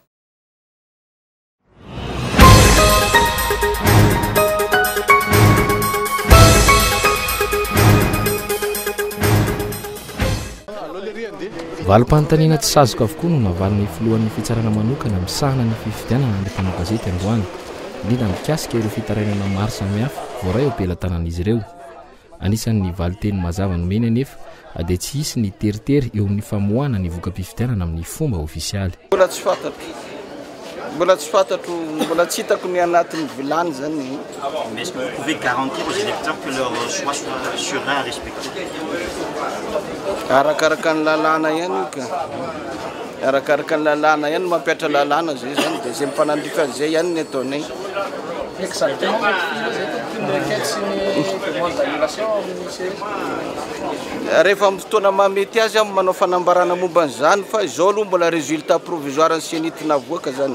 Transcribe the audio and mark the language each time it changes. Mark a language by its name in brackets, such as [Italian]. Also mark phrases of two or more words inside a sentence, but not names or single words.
[Malagasy] Valim-panontaniana tsy sazoka avokoa no navalin'ny filohan'ny fitsarana manokana misahana ny fifidianana ny mpanao gazety androany indrindra mikasika ireo fitarainana maro samihafa voaray eo am-pelatanan'izy ireo. Anisan'ny valiteny mazava nomeny anefa dia tsy hisy ny teritery eo amin'ny famoahana ny voka-pifidianana amin'ny fomba ofisialy. Mbola tsy fantatro, mbola tsy hitako ny anatin'ny vilany zany. [French] Mais est-ce que vous pouvez garantir aux électeurs que leur choix soit serein et respecté? [Malagasy] Arakaraka ny lalàna ihany ka. Arakaraka ny lalàna ihany mampiatra lalàna zay zany dia zay mifanandrika zay ihany ny ataonay. Rehefa amin'ny fotoana mamety azy aho manao fanambarana momba an'izany fa izao aloha mbola [French] résultat provisoire [Malagasy] ny senitina avoaka zany.